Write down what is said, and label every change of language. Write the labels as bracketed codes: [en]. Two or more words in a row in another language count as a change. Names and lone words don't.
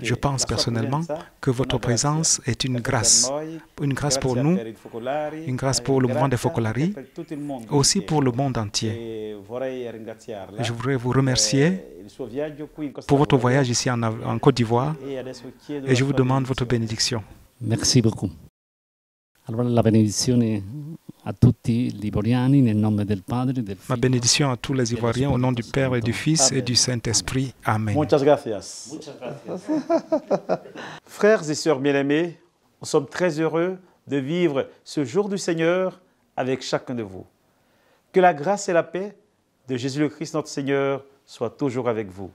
[fr] Je pense personnellement que votre présence est une grâce pour nous, une grâce pour le mouvement des Focolari, aussi pour le monde entier. Je voudrais vous remercier pour votre voyage ici en Côte d'Ivoire et je vous demande votre bénédiction. Merci beaucoup. [it] Allora la benedizione a tutti gli Ivoriani nel nome del Padre, del Figlio. [fr] Ma bénédiction à tous les Ivoiriens au nom du Père et du Fils et du Saint-Esprit. Amen. [es] Muchas gracias. [fr] Frères et sœurs bien-aimés, nous sommes très heureux de vivre ce jour du Seigneur avec chacun de vous. Que la grâce et la paix de Jésus le Christ notre Seigneur soient toujours avec vous.